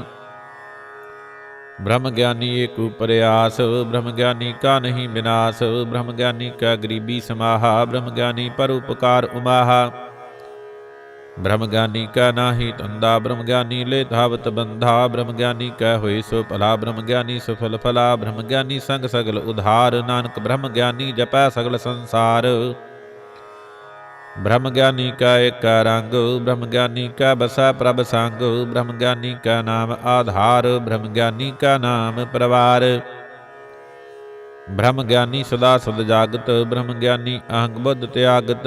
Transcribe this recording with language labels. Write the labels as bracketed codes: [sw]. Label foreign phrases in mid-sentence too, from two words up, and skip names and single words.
[pa] ਬ੍ਰਹਮ ਗਿਆਨੀ ਏਕ ਪ੍ਰਯਾਸ, ਬ੍ਰਹਮ ਗਿਆਨੀ ਕਾ ਨਹੀਂ ਬਿਨਾਸ। ਬ੍ਰਹਮ ਗਿਆਨੀ ਕਾ ਗਰੀਬੀ ਸਮਾਹਾ, ਬ੍ਰਹਮ ਗਿਆਨੀ ਪਰ ਉਪਕਾਰ ਉਮਾਹਾ। ਬ੍ਰਹਮ ਗਿਆਨੀ ਕਾ ਨਾਹੀ ਧੰਧਾ, ਬ੍ਰਹਮ ਗਿਆਨੀ ਲੇ ਧਾਵਤ ਬੰਧਾ। ਬ੍ਰਹਮ ਗਿਆਨੀ ਕੈ ਹੋਏ ਸੋ ਭਲਾ, ਬ੍ਰਹਮ ਗਿਆਨੀ ਸਫਲ ਫਲਾ। ਬ੍ਰਹਮ ਗਿਆਨੀ ਸੰਗ ਸਗਲ ਉਧਾਰ, ਨਾਨਕ ਬ੍ਰਹਮ ਗਿਆਨੀ ਜਪੈ ਸਗਲ ਸੰਸਾਰ। ਬ੍ਰਹਮ ਗਿਆਨੀ ਕਾ ਏਕ ਰੰਗ, ਬ੍ਰਹਮ ਗਿਆਨੀ ਕਾ ਬਸੈ ਪ੍ਰਭ ਸੰਗ। ਬ੍ਰਹਮ ਗਿਆਨੀ ਕਾ ਨਾਮ ਆਧਾਰ, ਬ੍ਰਹਮ ਗਿਆਨੀ ਕਾ ਨਾਮ ਪਰਵਾਰ। ਬ੍ਰਹਮ ਗਿਆਨੀ ਸਦਾ ਸਦ ਜਾਗਤ, ਬ੍ਰਹਮ ਗਿਆਨੀ ਅਹੰਗ ਬੁਧ ਤਿਆਗਤ।